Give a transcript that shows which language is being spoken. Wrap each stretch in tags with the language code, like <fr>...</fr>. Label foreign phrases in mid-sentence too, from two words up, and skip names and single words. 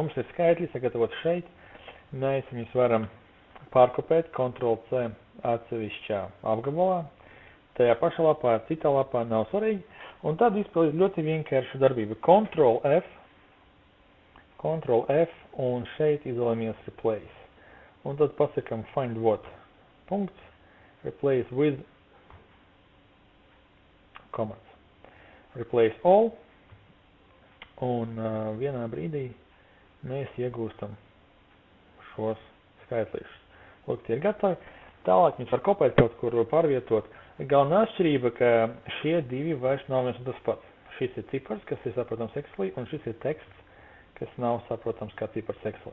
<lv>Mums ir skaitļi sagatavot šeit. Mēs viņus varam pārkopēt, Ctrl+C atsevišķā apgabalā. Tajā pašā lapā, citā lapā nav svarīgi. Un tad izpildīt ļoti vienkāršu darbību. Ctrl+F un šeit izvēlamies Replace. Un tad pasakam</lv> <en>find what.</en> <lv>Punkts.</lv> <en>Replace with commas. Replace all.</en> <lv>Un vienā brīdī mēs iegūstam šos skaitlīšus. Lūk, tie ir gatavi. Tālāk viņus var kopēt kaut kur pārvietot. Galvenā atšķirība, ka šie divi vairs nav viens un tas pats. Šis ir cipars, kas ir saprotams Excelī, un šis ir teksts, kas nav saprotams kā cipars Excelī.</lv>